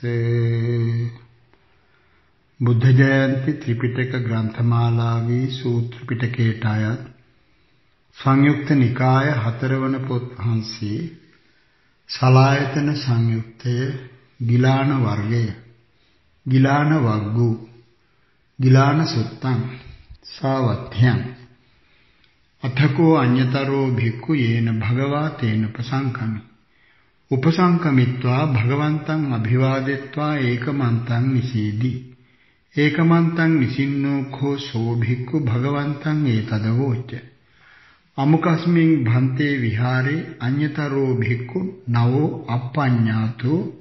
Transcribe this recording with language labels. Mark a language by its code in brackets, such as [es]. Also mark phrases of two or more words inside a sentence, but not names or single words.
[si] බුද්ධ ජයන්ති ත්‍රිපිටක ග්‍රන්ථමාලාවේ සූත්‍ර පිටකයට අයත් සංයුක්ත නිකාය 4 වන පොත් වහන්සේ සලායතන සංයුක්තය ගිලාන වර්ගය [pi] ගිලාන වග්ගු ගිලාන සුත්තං සාවත්‍යං අතකෝ අඤ්‍යතරෝ භික්ඛු යේන භගවා තේන උපසංකමි උපසංකමිත්වා භගවන්තං අභිවාදෙත්වා ඒකමන්තං නිසීදි ඒකමන්තං නිසින්නෝ කෝ සෝ භික්ඛු භගවන්තං ඒතදවෝච අමුකස්මින් භන්තේ විහාරේ අඤ්‍යතරෝ භික්ඛු නවෝ අප්පඤ්ඤාතෝ